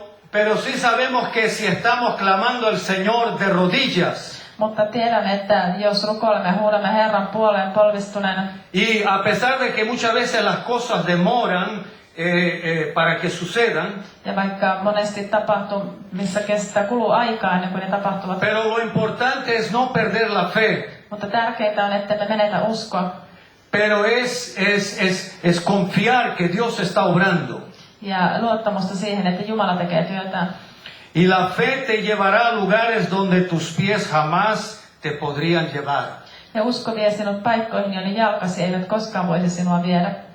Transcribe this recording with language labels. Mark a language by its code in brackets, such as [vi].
[es] Pero sí sabemos que si estamos clamando al Señor de rodillas. [fi] Mutta tiedän, että jos rukoilemme, huudamme Herran puoleen polvistuneena. [es] Y a pesar de que muchas veces las cosas demoran para que sucedan. [fi] Ja vaikka monesti tapahtumissa kuluu aikaa ennen kuin ne tapahtuvat. [es] Pero lo importante es no perder la fe. [fi] Mutta tärkeintä on, että me menetä uskoa. [es] Pero es confiar que Dios está obrando. [fi] Ja luottamusta siihen, että Jumala tekee työtään. [es] Y la fe te llevará a lugares donde tus pies jamás te podrían llevar. [fi] Ja usko vie sinut paikkoihin, joiden jalkasi eivät koskaan voisi sinua viedä.